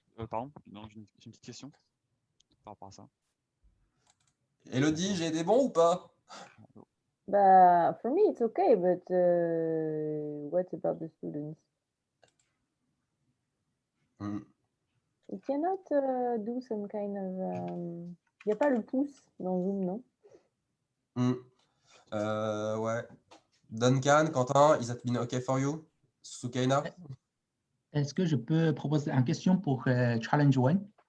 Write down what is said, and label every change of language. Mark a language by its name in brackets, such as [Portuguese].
[French] Pardon, non, j'ai une petite question par rapport à ça. Elodie, j'ai été bon ou pas? [English] But for me, it's okay, but what about the students? You cannot do some kind of... [French] Il n'y a pas le pouce dans Zoom, non? Ouais. [English] Duncan, Quentin, is that been okay for you? Sukaina? [French] Est-ce que je peux proposer une question pour Challenge 1?